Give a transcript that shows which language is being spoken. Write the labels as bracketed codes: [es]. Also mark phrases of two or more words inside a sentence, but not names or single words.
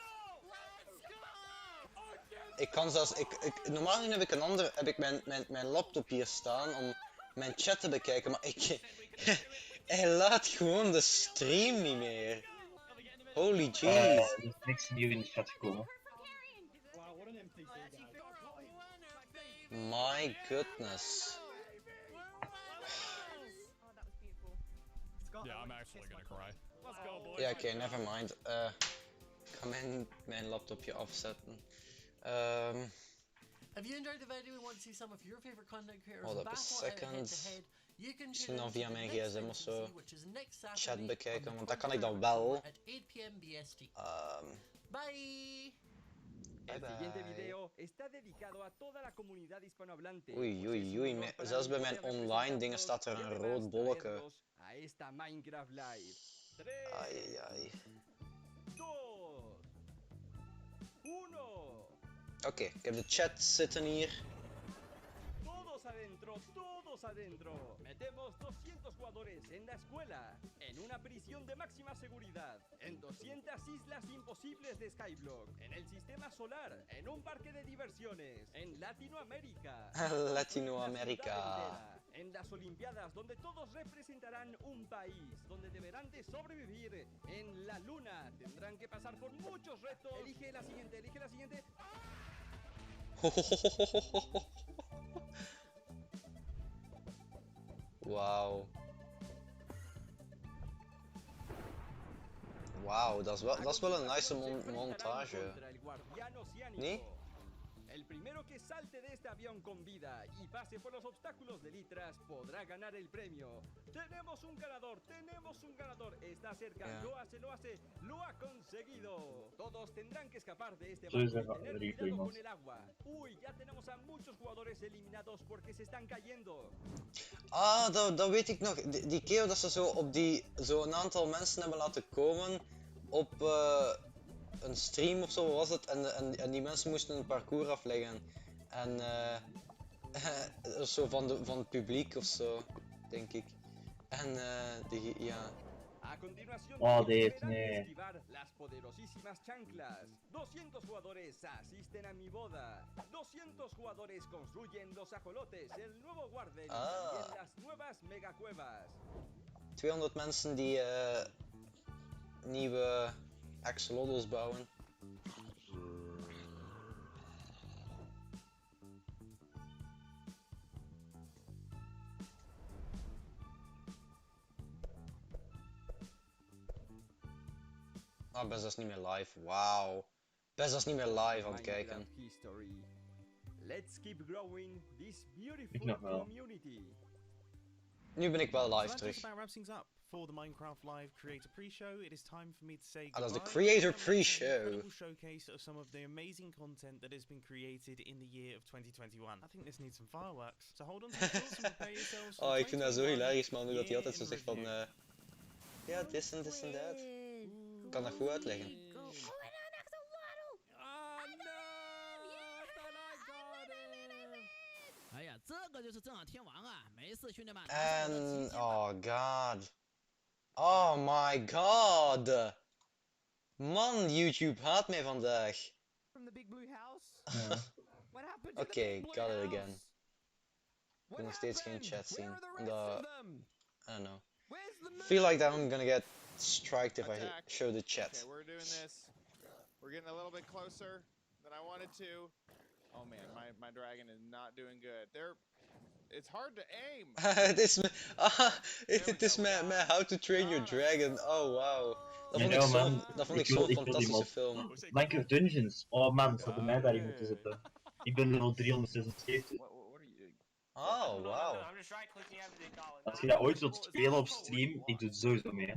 [nl] Ik kan zelfs, normaal gezien heb ik mijn laptop hier staan om mijn chat te bekijken, maar hij laat gewoon de stream niet meer. [en] Holy jeez. [nl] Er is niks nieuw in de chat gekomen. [en] My goodness. Yeah, I'm actually gonna cry. Let's go, boys. [nl] Ja, oké, [en] never mind. [nl] Ik ga mijn laptopje afzetten. [en] If you enjoyed the video and want to see some of your favorite content creators Hold up a battle out second. head-to-head, you can [nl] Misschien [en] tune [nl] dan [en] in [nl] via [en] to the [nl] mijn [en] next [nl] gsm of zo [en] vacancy, which is next [nl] chat [en] Saturday [nl] bekijken, [en] on [nl] want [en] the [nl] dat kan ik dan [en] 23rd [nl] wel. [en] at 8 p.m. BST. Bye! [es] El siguiente video está dedicado a toda la comunidad hispanohablante. [nl] Oei, oei, oei. Zelfs bij mijn online dingen staat er een rood bolletje. [es] A esta Minecraft Live. Ai, ai. [nl] 2, 1. Oké, ik heb de chat zitten hier. [es] Todos adentro, todos adentro. Metemos 200 jugadores en la escuela, en una prisión de máxima seguridad, en 200 islas imposibles de Skyblock, en el sistema solar, en un parque de diversiones, en Latinoamérica. Latinoamérica. En las Olimpiadas, donde todos representarán un país, donde deberán de sobrevivir. En la luna, tendrán que pasar por muchos retos. Elige la siguiente, elige la siguiente. [nl] Wauw. Wauw, dat is wel een nice montage. Nee? [es] El primero que salte de este avión con vida y pase por los obstáculos de litras podrá ganar el premio. Tenemos un ganador, tenemos un ganador. Está cerca, lo hace, lo ha conseguido. Todos tendrán que escapar de este barco y tener cuidado con el agua. Uy, ya tenemos a muchos jugadores eliminados porque se están cayendo. [nl] Ah, dat weet ik nog. Die keer dat ze zo een aantal mensen hebben laten komen op een stream of zo was het, en die mensen moesten een parcours afleggen. En zo van het publiek of zo, denk ik. En ja. Oh, dit, nee. [es] Las poderosísimas chanclas. 200 jugadores asisten a mi boda. 200 jugadores construyen los ajolotes, el nuevo guarden y también las nuevas megacuevas. [nl] 200 mensen die nieuwe axolotls bouwen. Ah, best is niet meer live. Wauw. Best is niet meer live aan het kijken. [en] Let's keep growing this beautiful community. [nl] Nu ben ik wel live terug. [en] For the Minecraft Live Creator Pre-Show, it is time for me to say [nl] dat is de [en] goodbye. Creator Pre-Show. Incredible showcase of some of the amazing content that has been created in the year of 2021. I think this needs some fireworks. So hold on to your thoughts and prepare yourselves for [nl] Oh, ik vind dat zo hilarisch, man, hoe dat hij altijd zo in zegt van ja, [en] this and this and that. [nl] Ik kan dat goed uitleggen. En [en] oh god. Oh my god. [nl] Man, YouTube haat mij vandaag. Oké, [en] got it again. [nl] Ik kan nog steeds geen chat zien. Omdat, [en] I don't know. Feel like that I'm gonna get striked if I show the chat. Okay, we're doing this. We're getting a little bit closer than I wanted to. Oh man, my dragon is not doing good. It's hard to aim. [nl] Het is met How to Train Your Dragon. Oh wow. Dat vond ik zo'n fantastische film. Minecraft Dungeons. Oh man, ze hadden mij daarin moeten zetten. Ik ben level 376. Oh wow. Als je dat ooit wilt spelen op stream, ik doe het sowieso mee.